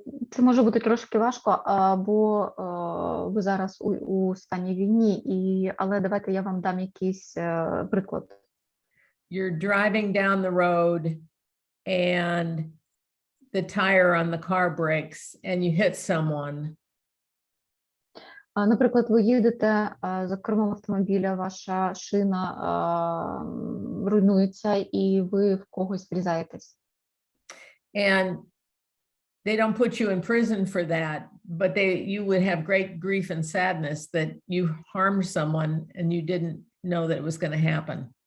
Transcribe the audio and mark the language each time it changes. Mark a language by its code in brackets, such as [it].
[uk] Це може бути трошки важко, бо ви зараз у стані війні, але давайте я вам дам якийсь приклад. [en] You're driving down the road and the tire on the car breaks and you hit someone. [uk] Наприклад, ви їдете за кермом автомобіля, ваша шина руйнується і ви в когось врізаєтесь. [en] And they don't put you in prison for that, but you would have great grief and sadness that you harmed someone and you didn't know that it was going to happen.